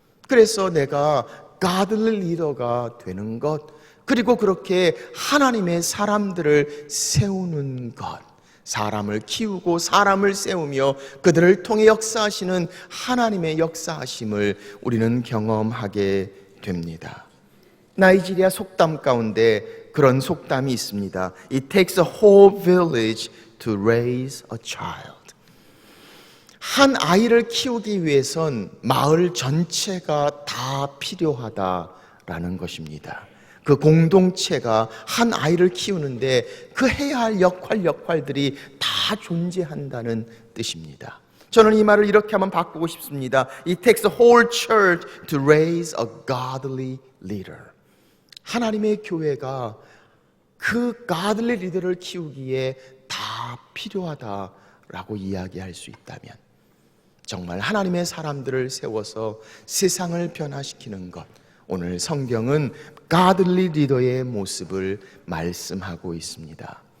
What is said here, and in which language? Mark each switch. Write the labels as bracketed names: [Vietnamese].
[Korean] 그래서 내가 [English] godly leader [Korean] 가 되는 것, 그리고 그렇게 하나님의 사람들을 세우는 것, 사람을 키우고 사람을 세우며 그들을 통해 역사하시는 하나님의 역사하심을 우리는 경험하게 됩니다. 나이지리아 속담 가운데 그런 속담이 있습니다. [English] It takes a whole village to raise a child. [Korean] 한 아이를 키우기 위해선 마을 전체가 다 필요하다라는 것입니다. 그 공동체가 한 아이를 키우는데 그 해야 할 역할들이 다 존재한다는 뜻입니다. 저는 이 말을 이렇게 한번 바꾸고 싶습니다. [English] It takes a whole church to raise a godly leader. [Korean] 하나님의 교회가 그 [English] godly leader [Korean] 를 키우기에 다 필요하다라고 이야기할 수 있다면, 정말 하나님의 사람들을 세워서 세상을 변화시키는 것, 오늘 성경은 godly leader의 모습을 말씀하고 있습니다.